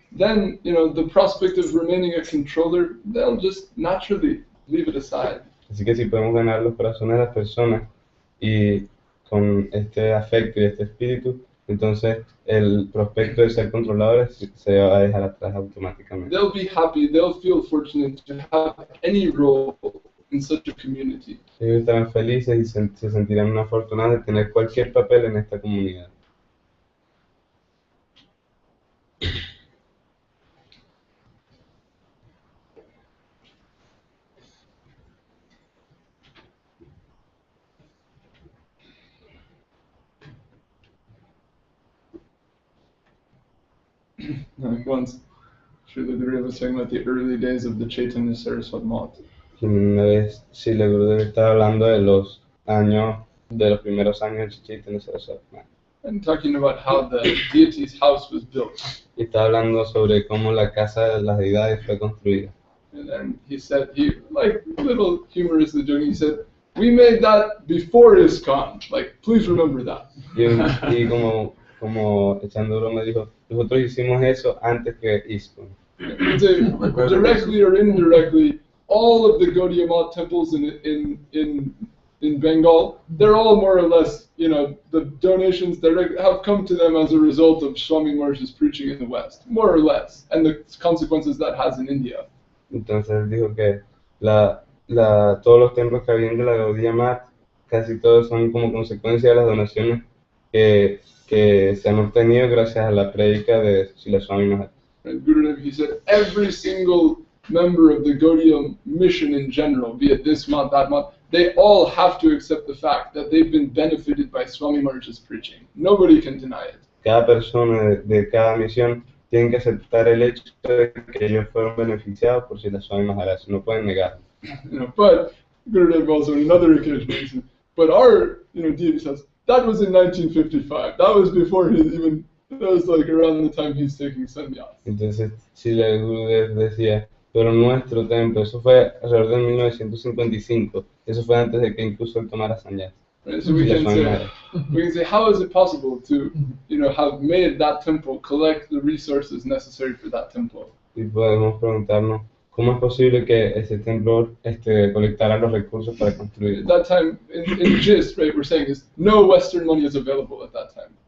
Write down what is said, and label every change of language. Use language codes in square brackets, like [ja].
[en] Then, the prospect of remaining a controller, they'll just naturally leave it aside. [es] Así que si podemos ganar los corazones de las personas y con este afecto y este espíritu, entonces el prospecto de ser controladores se va a dejar atrás automáticamente. [en] They'll be happy, they'll feel fortunate to have any role in such a community. [es] Ellos estarán felices y se sentirán afortunados de tener cualquier papel en esta comunidad. [en] Like once, Srila Gurudev was talking about the early days of the Chaitanya Saraswat Math. [es] Y una vez, sí, la Gurudev estaba hablando de los primeros años de Chaitanya Saraswat. [en] And talking about how the deity's house was built. [es] Y estaba hablando sobre cómo la casa de las deidades fue construida. [en] And then he said, like little humorously joking, he said, we made that before ISKCON. Like, please remember that. [es] Y como echando broma dijo, nosotros hicimos eso antes que ISKCON. [en] He'd say, directly or indirectly, all of the Gaudiya Math temples in Bengal, they're all more or less, the donations direct have come to them as a result of Swami Maharaj's preaching in the West, more or less, and the consequences that has in India. [es] Entonces él dijo que todos los templos que habían de la Gaudiya Math, casi todos son como consecuencia de las donaciones que se han obtenido gracias a la prédica de Srila Swami Maharaj. [en] And Gurudev, he said, every single member of the Gaudiya mission in general, be it this month, that month, they all have to accept the fact that they've been benefited by Swami Maharaj's preaching. Nobody can deny it. [es] Cada persona de cada misión tienen que aceptar el hecho de que ellos fueron beneficiados por Srila Swami Mahārāj, no pueden negarlo. [en] But Gurudev also on another occasion says, but our deity says that was in 1955. That was before he even. That was like around the time he's taking sannyas. [es] Entonces Srila Gurudev decía, pero nuestro templo, eso fue alrededor de 1955, eso fue antes de que incluso él tomara sannyas. [en] Right, so we can say, how is it possible to, have made that temple collect the resources necessary for that temple? [es] Y podemos preguntarnos, ¿cómo es posible que ese templo colectara los recursos para construir? [en] At that time, in gist, right, we're saying is no Western money is available at that time.